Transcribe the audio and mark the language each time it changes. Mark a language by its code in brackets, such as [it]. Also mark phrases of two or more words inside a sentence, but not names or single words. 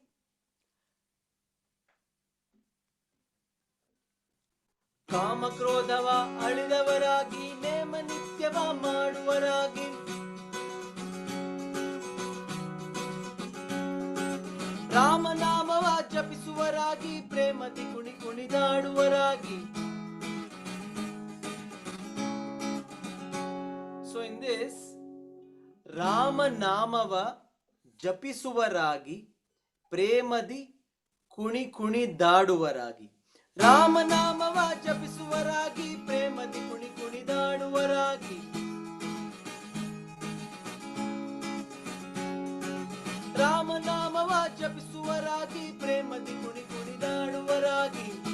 [kn] ಕಾಮ ಕ್ರೋಧವ ಅಳಿದವರಾಗಿ ನೇಮ ನಿತ್ಯವ ಮಾಡುವರಾಗಿ. ರಾಮನಾಮವ ಜಪಿಸುವರಾಗಿ ಪ್ರೇಮದಿ ಕುಣಿ ಕುಣಿದಾಡುವರಾಗಿ. [en] So in this, [kn] ರಾಮನಾಮವ ಜಪಿಸುವರಾಗಿ ಪ್ರೇಮದಿ ಕುಣಿ ಕುಣಿದಾಡುವರಾಗಿ. ರಾಮನಾಮವ ಜಪಿಸುವರಾಗಿ ಪ್ರೇಮದಿ ಕುಣಿ ಕುಣಿದಾಡುವರಾಗಿ. ರಾಮನಾಮವ ಜಪಿಸುವರಾಗಿ ಪ್ರೇಮದಿ ಕುಣಿ ಕುಣಿದಾಡುವರಾಗಿ.